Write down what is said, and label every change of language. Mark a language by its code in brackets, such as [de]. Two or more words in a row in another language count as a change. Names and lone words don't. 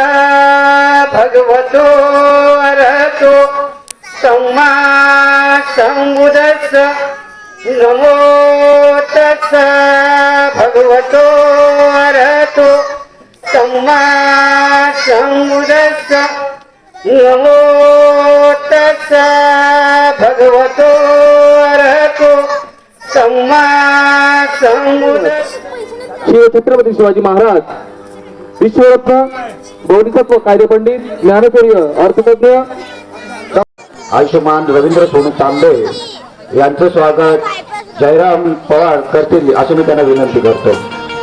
[pi] भगवतो अरहतो सम्मा सम्बुद्धस्स नमो तस्स भगवतो अरहतो सम्मा सम्बुद्धस्स नमो तस्स भगवतो अरहतो सम्मा सम्बुद्धस्स। [mr] श्री छत्रपती शिवाजी महाराज विश्वरत्न बोधिसत्व कायदेपंडित ज्ञानचर्य अर्थतज्ञ आयुष्यमान रवींद्र सोनू तांबे यांचं स्वागत जयराम पवार करतील अशी मी त्यांना विनंती करतो।